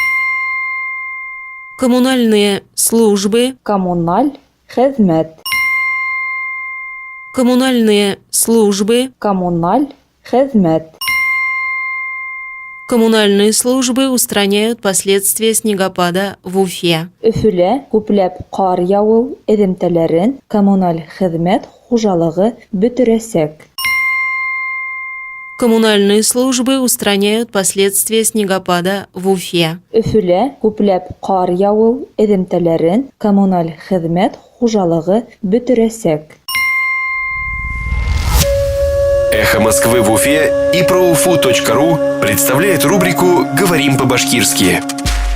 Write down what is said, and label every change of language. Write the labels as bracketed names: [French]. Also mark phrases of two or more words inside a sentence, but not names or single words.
[Russian] коммунальные службы, [Bashkir] коммуналь, хезмет, [Russian] коммунальные службы, [Bashkir] коммуналь, хезмет. [Russian] коммунальные службы устраняют последствия снегопада в Уфе. [Bashkir] Өфөлә күпләп кар яву эҙемтәләрен коммуналь хезмәт хужалығы бөтөрәсәк. [Russian] Коммунальные службы устраняют последствия снегопада в Уфе. [Bashkir] Өфөлә күпләп кар яву эҙемтәләрен коммуналь хезмәт хужалығы бөтөрәсәк. [Russian] Эхо Москвы в Уфе и ProUFU.ру представляет рубрику «Говорим по-башкирски».